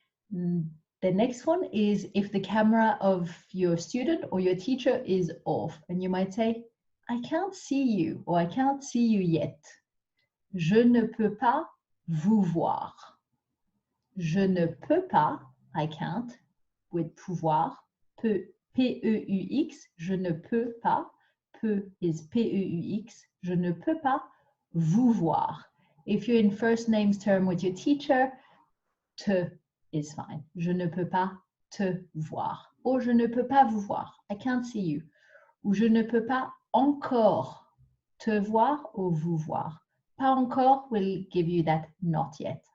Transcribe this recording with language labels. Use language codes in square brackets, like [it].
[en] The next one is if the camera of your student or your teacher is off, and you might say, I can't see you, or I can't see you yet. [fr] Je ne peux pas vous voir. Je ne peux pas, [en] I can't, with [fr] pouvoir, P-E-U-X, je ne peux pas, [en] peu is [fr] P-E-U-X, je ne peux pas vous voir. [en] If you're in first names term with your teacher, te is fine. [fr] Je ne peux pas te voir. Or je ne peux pas vous voir. [en] I can't see you. [fr] Ou je ne peux pas encore te voir ou vous voir. Pas encore [en] will give you that not yet.